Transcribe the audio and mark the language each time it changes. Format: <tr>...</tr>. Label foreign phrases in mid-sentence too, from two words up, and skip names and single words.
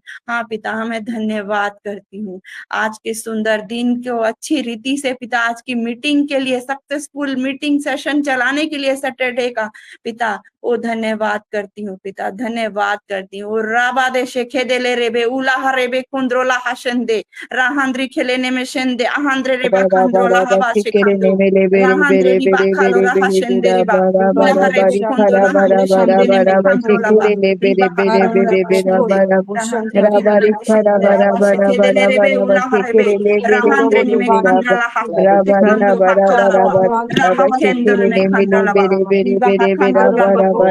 <hi>हाँ पिता, हमें धन्यवाद करती हूँ आज के सुंदर दिन को अच्छी रीति से पिता, आज की मीटिंग के लिए,</hi> <en>successful meeting session</en> <hi>चलाने के लिए सैटरडे का पिता, ओ धन्यवाद करती हूँ पिता, धन्यवाद करती हूँ। राबा दे शेखे दे ले रेबे उला रेबे कुंद्रोला हशंदे राहंद्री खेलेने में शेंदे आहांद्रे रेबा कंद्रोला हवा शेखांदो राहंद्रे रिबा खालोरा हशंदे रिबा उला रेबे कुंद्रोला हंदे शेंदे ने में कंद्रोला बा रिबा खालोरा हशंदे राहंद्रे रेबे शेंदे राबा शेखे दे रेबे उला रेबे राहंद्रे ने में कंद्रोला हशंदे कंदो बाखाला बा राहा केंद्र में कंद्रोला बा रिबा कंद्रोला बा</hi>